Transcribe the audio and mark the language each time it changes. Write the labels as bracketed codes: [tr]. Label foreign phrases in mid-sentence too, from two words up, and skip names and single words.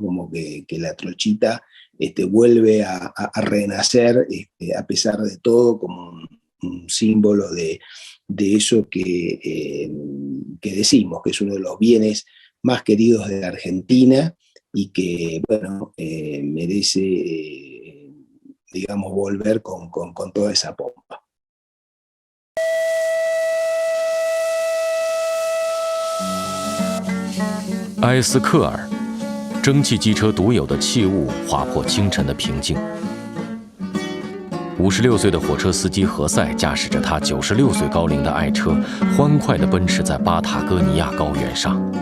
[es] Como que la Trochita vuelve a renacer a pesar de todo, como un símbolo de eso que decimos, que es uno de los bienes más queridos de la Argentina y que, merece, volver con toda esa pompa. [zh] 埃斯克尔，蒸汽机车独有的气雾划破清晨的平静。56岁的火车司机何塞驾驶着他96岁高龄的爱车，欢快地奔驰在巴塔哥尼亚高原上。